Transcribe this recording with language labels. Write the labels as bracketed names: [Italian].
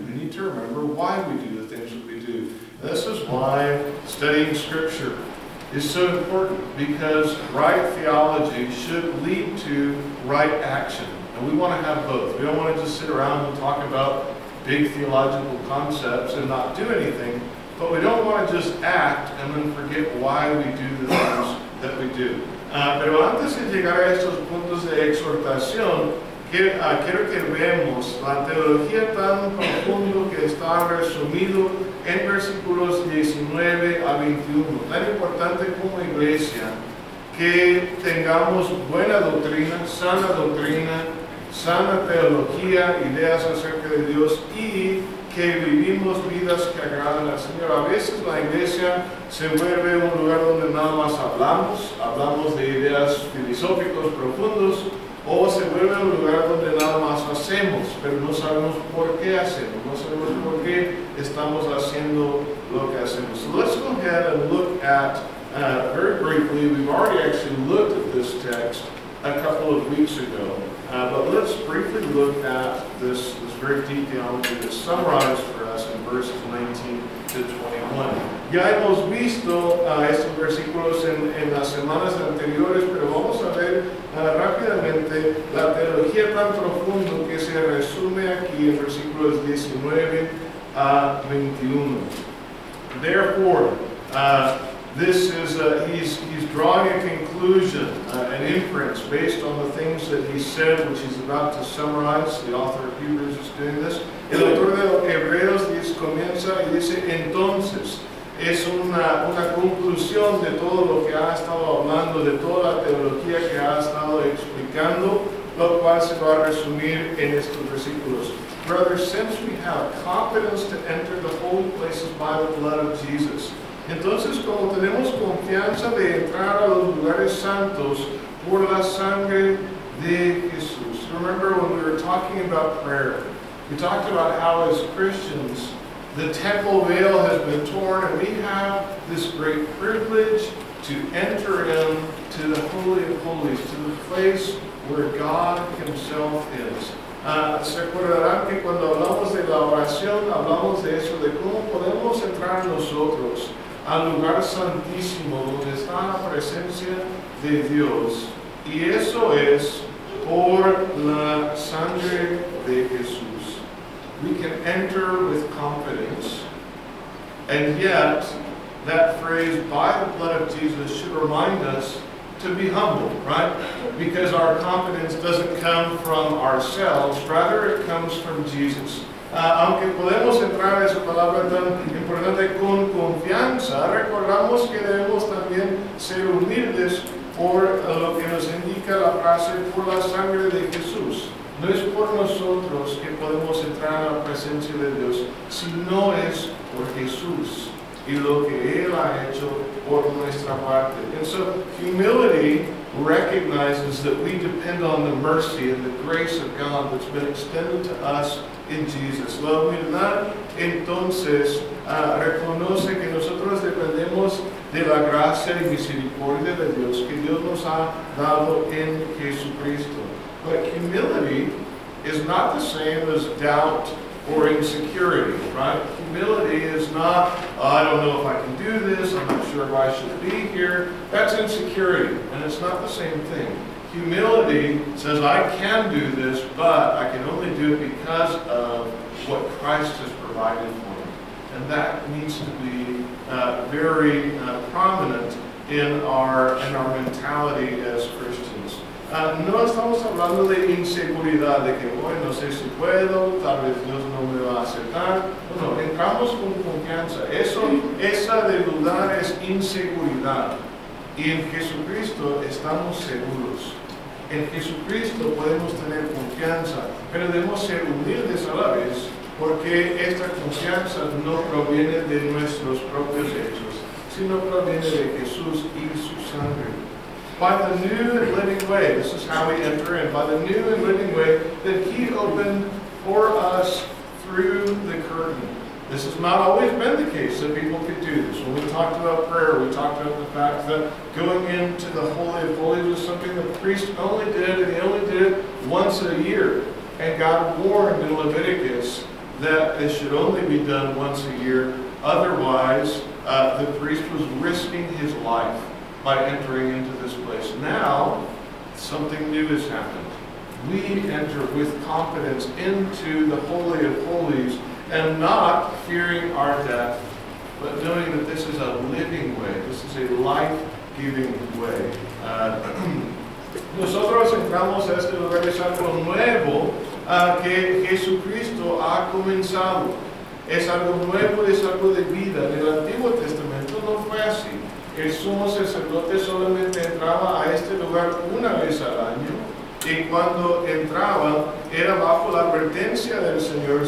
[English] We need to remember why we do the things that we do. And this is why studying Scripture is so important, because right theology should lead to right action. And we want to have both. We don't want to just sit around and talk about big theological concepts and not do anything, but we don't want to just act and then forget why we do the things that we do. [Spanish] Pero antes de llegar a estos puntos de exhortación, quiero que veamos la teología tan profundo que está resumido en versículos 19 a 21. Tan importante como iglesia que tengamos buena doctrina, sana teología, ideas acerca de Dios y que vivimos vidas que agradan al Señor. A veces la iglesia se vuelve un lugar donde nada más hablamos de ideas filosóficos profundos, o se vuelve un lugar donde nada más hacemos, pero no sabemos por qué hacemos, no sabemos por qué estamos haciendo lo que hacemos. [English] So let's go ahead and look at, very briefly, we've already actually looked at this text a couple of weeks ago, but let's briefly look at this very deep theology that's summarized for us in verses 19 to 21. [Spanish] Ya hemos visto estos versículos en las semanas anteriores, pero vamos a ver rápidamente la teología tan profunda que se resume aquí en versículos 19 a 21. [English] Therefore, this is he's drawing a conclusion, an inference based on the things that he said, which he's about to summarize. The author of Hebrews is doing this. [Spanish] El autor de Hebreos comienza y dice, entonces, es una conclusión de todo lo que ha estado hablando, de toda la teología que ha estado explicando, lo cual se va a resumir en estos versículos. [English] Brothers, since we have confidence to enter the holy places by the blood of Jesus, [Spanish] entonces, como tenemos confianza de entrar a los lugares santos por la sangre de Jesús. [English] Remember when we were talking about prayer, we talked about how as Christians, the temple veil has been torn and we have this great privilege to enter into the Holy of Holies, to the place where God Himself is. [Spanish] Se acordarán que cuando hablamos de la oración, hablamos de eso, de cómo podemos entrar nosotros al lugar santísimo donde está la presencia de Dios, y eso es por la sangre de Jesús. [English] We can enter with confidence, and yet that phrase, by the blood of Jesus, should remind us to be humble, right? Because our confidence doesn't come from ourselves, rather it comes from Jesus. [Spanish] Aunque podemos entrar a esa palabra tan importante con confianza, recordamos que debemos también ser humildes por lo que nos indica la frase, por la sangre de Jesús. No es por nosotros que podemos entrar a la presencia de Dios, sino es por Jesús y lo que Él ha hecho por nuestra parte. [English] And so humility recognizes that we depend on the mercy and the grace of God that's been extended to us en Jesus. [Spanish] La humildad entonces reconoce que nosotros dependemos de la gracia y misericordia de Dios que Dios nos ha dado en Jesucristo. [English] But humility is not the same as doubt or insecurity, right? Humility is not, I don't know if I can do this, I'm not sure if I should be here. That's insecurity, and it's not the same thing. Humility says, I can do this, but I can only do it because of what Christ has provided for me. And that needs to be very prominent in our mentality as Christians. [Spanish] No estamos hablando de inseguridad, de que, bueno, no sé si puedo, tal vez Dios no me va a aceptar. No, entramos con confianza. Esa de dudar es inseguridad. Y en Jesucristo estamos seguros. En Jesucristo podemos tener confianza, pero debemos ser humildes a la vez, porque esta confianza no proviene de nuestros propios hechos, sino proviene de Jesús y su sangre. [English] By the new and living way, this is how we enter in, by the new and living way that He opened for us through the curtain. This has not always been the case that people could do this. When we talked about prayer, we talked about the fact that going into the Holy of Holies was something the priest only did, and he only did it once a year. And God warned in Leviticus that it should only be done once a year. Otherwise, the priest was risking his life by entering into this place. Now, something new has happened. We enter with confidence into the Holy of Holies, and not fearing our death, but knowing that this is a living way, this is a life-giving way. [Spanish] Nosotros entramos a este lugar, es algo nuevo que Jesucristo ha comenzado. Es algo nuevo, es algo de vida. En el Antiguo Testamento no fue así. El sumo sacerdote solamente entraba a este lugar una vez al año, y cuando entraba era bajo la advertencia del Señor.